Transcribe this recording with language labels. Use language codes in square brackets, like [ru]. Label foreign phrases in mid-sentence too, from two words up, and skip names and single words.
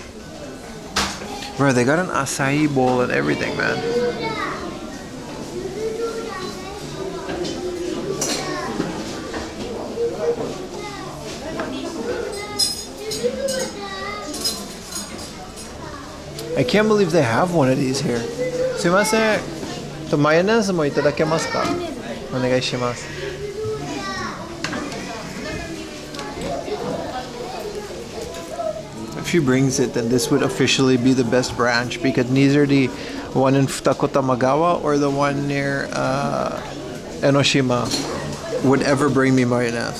[en] Bro, they got an acai bowl and everything, man. I can't believe they have one of these here. [ja] Sumimasen. マヨネーズもいただけますか? お願いします. [en] If she brings it, then this would officially be the best branch, because neither the one in Futakotamagawa or the one near Enoshima would ever bring me mayonnaise.